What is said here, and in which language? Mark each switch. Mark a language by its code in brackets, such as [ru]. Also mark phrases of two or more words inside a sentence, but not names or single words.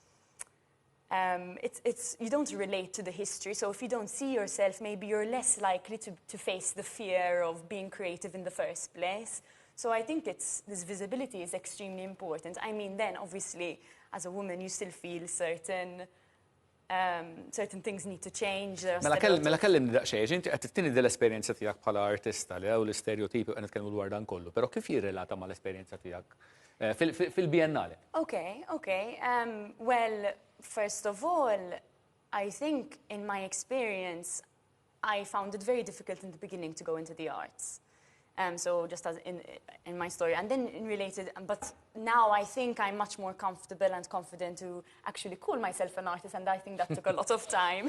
[en] You don't relate to the history, so if you don't see yourself, maybe you're less likely to face the fear of being creative in the first place. So I think this visibility is extremely important. I mean, then obviously, as a woman, you still feel certain things need to change. [mt] Mela kellimni daqsxejn, inti qed tittini dell-esperjenza tiegħek bħala artista li hawn l-istereotipi u qed nitkellmu dwar dan kollu, però kif jirrelata mal-esperjenza tiegħek fil-Biennale? [en] Okay. Well, first of all, I think in my experience, I found it very difficult in the beginning to go into the arts. So just as in my story, and then but now I think I'm much more comfortable and confident to actually call myself an artist, and I think that took a lot of time.